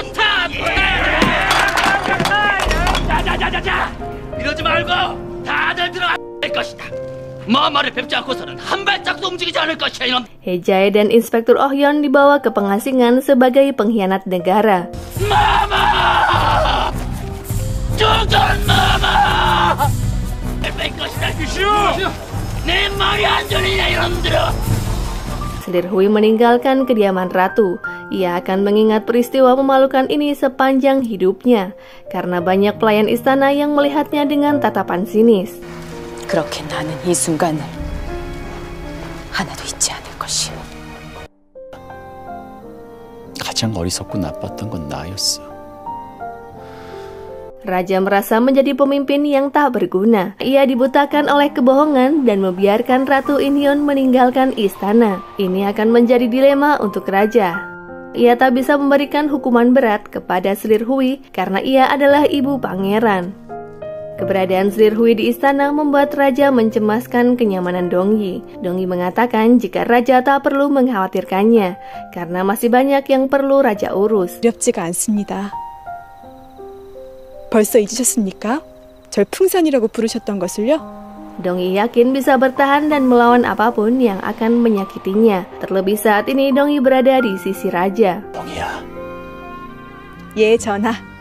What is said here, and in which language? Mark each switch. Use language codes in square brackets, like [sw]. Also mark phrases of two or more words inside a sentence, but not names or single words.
[ko] 자자자자자! 이러지 말고 다들 들어갈 것이다. 마마를 뵙지 않고서는 한 발짝도 움직이지 않을 것이야, 이놈. [id] Hejae dan Inspektur Oh Hyun dibawa ke pengasingan sebagai pengkhianat negara. [ko] 마마! 중전 마마! 뺄 것이다. 내 말이 안 들리냐, 이놈들아! [id] Selir Hui meninggalkan kediaman ratu. Ia akan mengingat peristiwa memalukan ini sepanjang hidupnya, karena banyak pelayan istana yang melihatnya dengan tatapan sinis. [ko] 그렇게 나는 이 순간을 하나도 잊지 않을 것이오. 가장 어리석고 나빴던 건 나였어. [id] Raja merasa menjadi pemimpin yang tak berguna. Ia dibutakan oleh kebohongan dan membiarkan Ratu In Hyun meninggalkan istana. Ini akan menjadi dilema untuk raja. Ia tak bisa memberikan hukuman berat kepada Selir Hui karena ia adalah ibu pangeran. Keberadaan Selir Hui di istana membuat raja mencemaskan kenyamanan Dong Yi. Dong Yi mengatakan jika raja tak perlu mengkhawatirkannya karena masih banyak yang perlu raja urus. [ko] 두렵지가 않습니다. 벌써 잊으셨습니까? 절 풍산이라고 부르셨던 것을요? [id] Dong Yi yakin bisa bertahan dan melawan apapun yang akan menyakitinya. Terlebih saat ini Dong Yi berada di sisi raja. [ko] 덩이야. 예, 전하.